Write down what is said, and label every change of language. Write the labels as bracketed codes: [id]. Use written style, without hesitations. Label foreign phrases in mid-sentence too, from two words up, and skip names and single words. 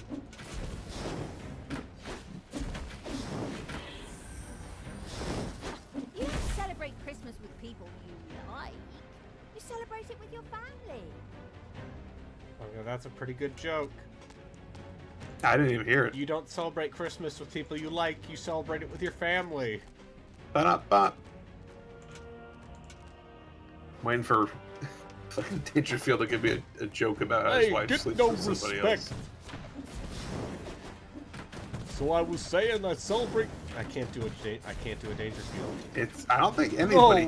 [en] You don't celebrate Christmas with people you like. You celebrate it with your family. Okay, that's a pretty good joke. I didn't even hear it. You don't celebrate Christmas with people you like, you celebrate it with your family. Ba-da-ba. Waiting for fucking Dangerfield to give me a joke about how his Hey, wife get sleeps no with somebody respect. else. So I was saying I celebrate. I can't do a Dangerfield. It's. I don't think anybody